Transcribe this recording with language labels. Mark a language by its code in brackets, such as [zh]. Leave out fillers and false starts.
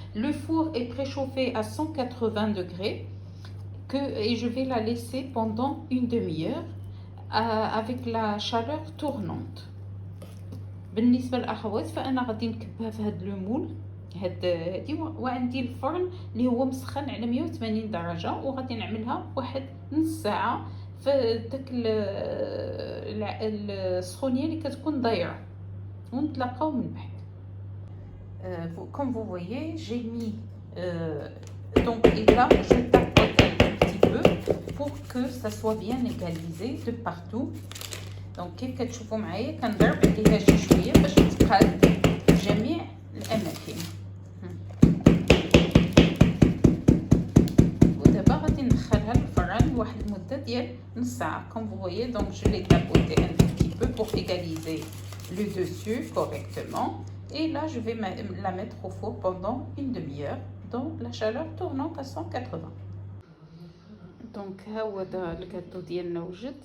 [fr] Le four est préchauffé à 180 degrés et je vais la laisser pendant une demi-heure avec la chaleur tournante. [ar] بالنسبه للاخوات فانا غادي نكبها في هذا لو مول هادي، وعندي الفرن اللي هو مسخن على 180 درجه، وغادي نعملها واحد نص ساعه في داك السخونيه اللي كتكون دايره، ونتلاقاو من بعد. [fr] Comme vous voyez, j'ai mis donc et là je tapote un petit peu pour que ça soit bien égalisé de partout. [ar] دونك كيف كتشوفوا معايا كنضرب عليها شي شويه باش تقاد في جميع الاماكن. ودابا غادي ندخلها للفران لواحد المده ديال نص ساعه. [fr] كوم فو فويي دونك جو لي tapoté un petit peu pour égaliser le dessus correctement, et là je vais la mettre au four pendant une demi-heure dans la chaleur tournante à 180. [ar] دونك ها هو الكاتو ديالنا وجد.